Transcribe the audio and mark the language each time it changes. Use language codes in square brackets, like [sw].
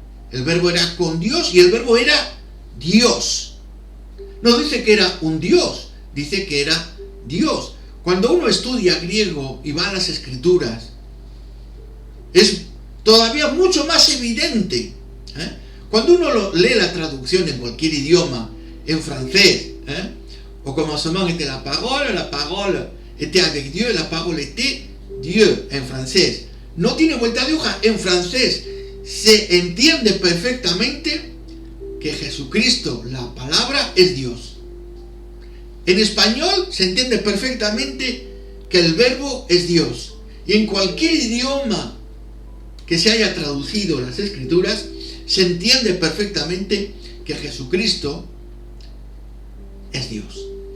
[es] El verbo era con Dios y el verbo era Dios. No dice que era un Dios, dice que era Dios. Cuando uno estudia griego y va a las escrituras, es todavía mucho más evidente. Cuando uno lee la traducción en cualquier idioma, en francés, [fr] au commencement était la parole était avec Dieu, la parole était Dieu, [es] en francés. No tiene vuelta de hoja. En francés se entiende perfectamente que Jesucristo, la palabra, es Dios. En español se entiende perfectamente que el verbo es Dios. Y en cualquier idioma que se haya traducido las escrituras, se entiende perfectamente que Jesucristo es Dios.